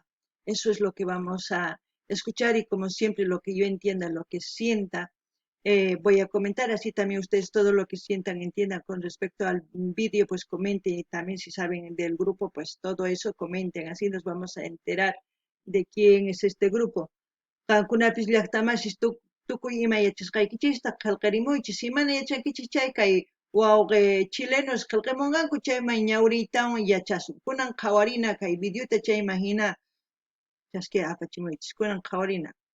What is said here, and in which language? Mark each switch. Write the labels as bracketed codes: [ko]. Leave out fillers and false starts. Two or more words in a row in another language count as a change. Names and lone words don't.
[es] Eso es lo que vamos a escuchar y como siempre lo que yo entienda, lo que sienta, voy a comentar. Así también ustedes todo lo que sientan, entiendan con respecto al vídeo, pues comenten, y también si saben del grupo, pues todo eso comenten. Así nos vamos a enterar de quién es este grupo. [qu] Qankunapis llaqtamasis tukuy ima yachasqaykichista qillqarimuychis imana yachankichis chay kay wawqi chilenos qillqamunqanku chayman ñawriytawan yachasun. Kunan qhawarina kay videota chayman hina chasquiy apachimuychis. Kunan qhawarina.